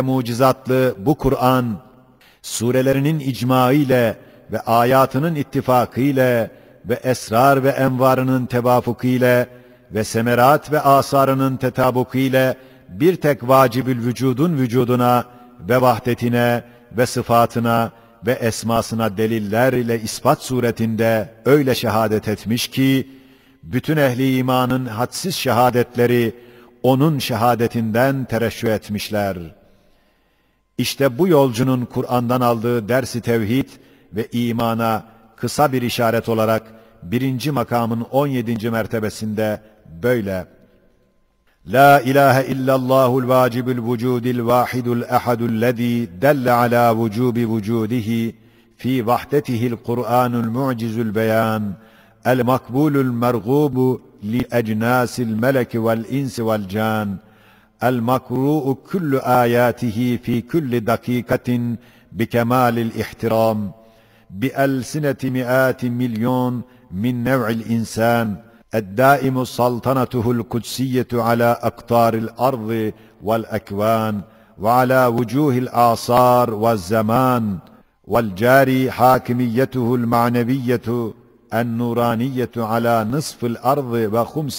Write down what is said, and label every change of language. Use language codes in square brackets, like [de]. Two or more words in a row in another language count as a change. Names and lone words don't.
[tr] mucizatlı bu Kur'an, surelerinin icma ile ve ayatının ittifakı ile ve esrar ve envarının tevafuku ile ve semerat ve asarının tetabuku ile bir tek vacibül vücudun vücuduna ve vahdetine ve sıfatına ve esmasına deliller ile ispat suretinde öyle şehadet etmiş ki, bütün ehli imanın hadsiz şehadetleri onun şehadetinden tereşşüh etmişler. İşte bu yolcunun Kur'an'dan aldığı ders-i tevhid ve imana kısa bir işaret olarak 1. makamın 17. mertebesinde böyle: [ar] لا إله إلا الله الواجب الوجود الواحد الأحد الذي دل على وجوب وجوده في وحدته القرآن المعجز البيان المقبول المرغوب لأجناس الملك والإنس والجان المقروء كل آياته في كل دقيقة بكمال الاحترام بألسنة مئات مليون من نوع الإنسان الدائم سلطنته القدسية على أقطار الأرض والأكوان وعلى وجوه الآثار والزمان والجاري حاكميته المعنوية النورانية على نصف الأرض وخمس